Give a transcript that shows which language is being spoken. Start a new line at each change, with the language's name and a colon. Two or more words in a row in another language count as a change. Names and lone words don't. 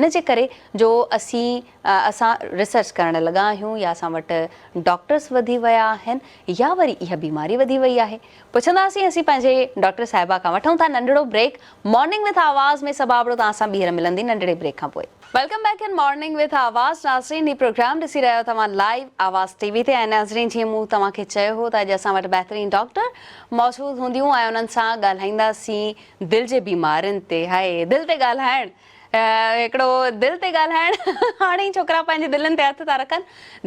Sindhi: इन जे करे जो असां रिसर्च करणु लॻा आहियूं या असां वटि डॉक्टर्स वधी विया आहिनि या वरी इहा बीमारी वधी वई आहे। पुछंदासीं असीं पंहिंजे डॉक्टर साहिबा खां। वठूं था नंढिड़ो ब्रेक। मॉर्निंग विथ आवाज़ में सबाबड़ो तव्हां सां ॿीहर मिलंदी नंढिड़े ब्रेक खां पोइ।
English: Welcome back in Morning with Awaz.
Sindhi: नाज़रीन, ही प्रोग्राम ॾिसी रहियो तव्हां लाइव आवाज़ TV ते। ऐं नाज़रीन, जीअं मूं तव्हांखे चयो हो त अॼु असां वटि बहितरीन डॉक्टर मौजूदु हूंदियूं ऐं उन्हनि सां ॻाल्हाईंदासीं दिलि जे बीमारियुनि ते। हाय, दिलि ते ॻाल्हाइणु, हिकिड़ो दिलि ते ॻाल्हाइणु हाणे ई छोकिरा पंहिंजे दिलनि ते हथ था रखनि।